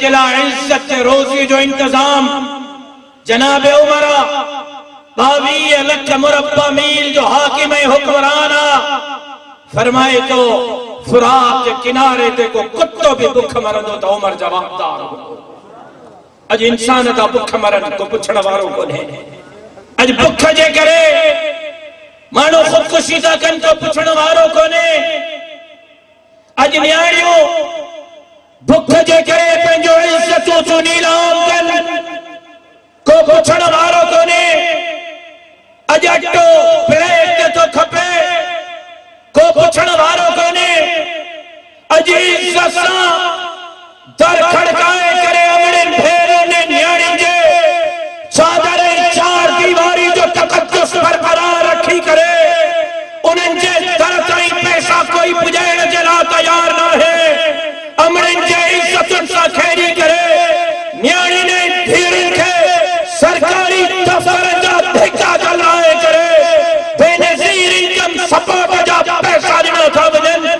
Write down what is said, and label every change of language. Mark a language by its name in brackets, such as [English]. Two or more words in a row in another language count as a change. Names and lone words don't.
[Sindhi] जे लाइ इज़्ज़त रोज़ी जो इंतजाम जनाब उमर 22 लख मुरब्बा मील जो हाकिम हुक्मरान फरमाए तो फुरात के किनारे ते को कुत्तो भी भुख मरंदो तो उमर जवाबदार हो अज इंसान ता भुख मरन को पुछण वारो कोने अज भुख जे करे मानो खुदकुशी ता कन को पुछण वारो कोने अज न्याणियो भुख जे करे पंजो इज्जतों तो नीलाम कन को पुछण वारो कोने अज अटो प्लेट तो खपे को पुछण वारो कोने अज इज्जत सां दर खड़काए करे अमड़न भेरन ने न्याणी जे चादर चार दीवारी जो तकद्दुस बरकरार रखी करे उन्हनि जे दर ताईं पैसा कोई पुजाइण जे लाइ तयार न है अमड़न जे इज्जतुन सां खेड़ी करे न्याणी ने धीरन खे सरकारी दफ्तर जा धिका जलाए करे बेनज़ीर इनकम सपोर्ट जा पैसा ॾिना था वञनि